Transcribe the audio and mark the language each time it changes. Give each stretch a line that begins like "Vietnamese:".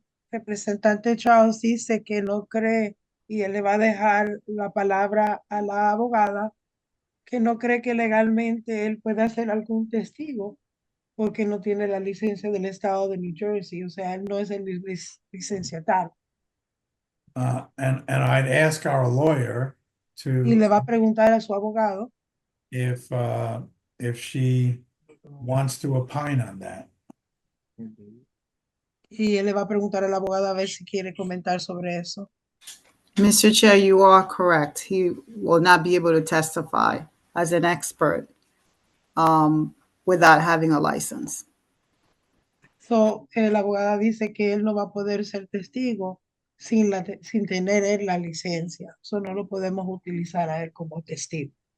Spanish: Representante Charles dice que no cree, y él le va a dejar la palabra a la abogada, que no cree que legalmente él pueda ser algún testigo porque no tiene la licencia del estado de New Jersey, o sea, él no es el licenciatario.
English: And I'd ask our lawyer
Spanish: Y le
English: to,
Spanish: va a preguntar a su abogado
English: if she wants to opine on that.
Spanish: y él le va a preguntar al abogado a ver si quiere comentar sobre eso.
English: Mr. Chair, you are correct. He will not be able to testify as an expert without having a license.
Spanish: So, la abogada dice que él no va a poder ser testigo sin tener él la licencia. So, no lo podemos utilizar a él como testigo.